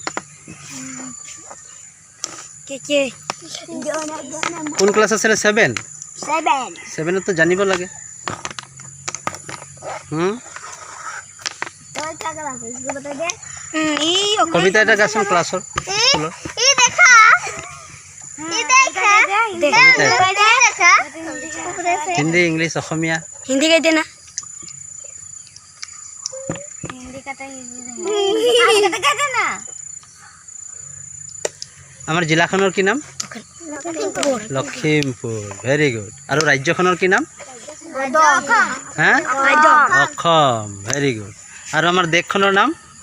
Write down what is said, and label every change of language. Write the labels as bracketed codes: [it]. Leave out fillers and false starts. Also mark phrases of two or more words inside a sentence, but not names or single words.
[as] কোন ক্লাছ আছিলে 7 7 তো জানিব লাগে কবিতা এটা গাচোন ক্লাছৰ স্কুলৰ হিন্দী ইংলিছ অসমীয়া [hi] हिंदी कह देना [as] আমাৰ জিলাখনৰ কি নাম লখিমপুৰ [en] very good [as] আৰু ৰাজ্যখনৰ কি নাম হ্যাঁ অসম [en] very good [as] আৰু আমাৰ দেশখনৰ নাম